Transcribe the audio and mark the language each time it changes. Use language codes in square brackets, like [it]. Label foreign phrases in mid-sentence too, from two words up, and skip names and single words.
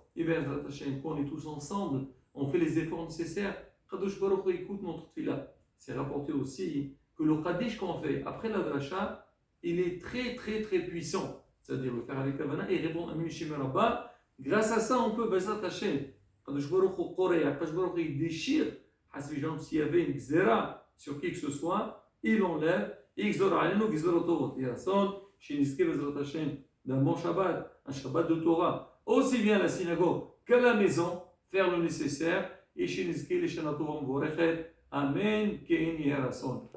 [fr] Et bien, quand on est tous ensemble, on fait les efforts nécessaires. [he] קדוש ברוך הוא [fr] écoute notre tefila. C'est rapporté aussi que le Kaddish qu'on fait après la dracha, il est très très très puissant. C'est-à-dire le faire avec Kavana et répondre à [he] שמיה רבה. [fr] Grâce à ça, on peut [he] בעזרת השם. קדוש ברוך הוא קורע, קדוש ברוך הוא [fr] déchire s'il y avait une gzera sur qui que ce soit, il enlève, [he] יגזור עלינו גזרות טובות. יהי רצון שנזכה בעזרת השם [fr] d'un bon Shabbat, un Shabbat de Torah, aussi bien à la synagogue qu'à la maison, faire le nécessaire, et [he] שנזכה לשנה טובה ומבורכת. אמן כן יהי רצון.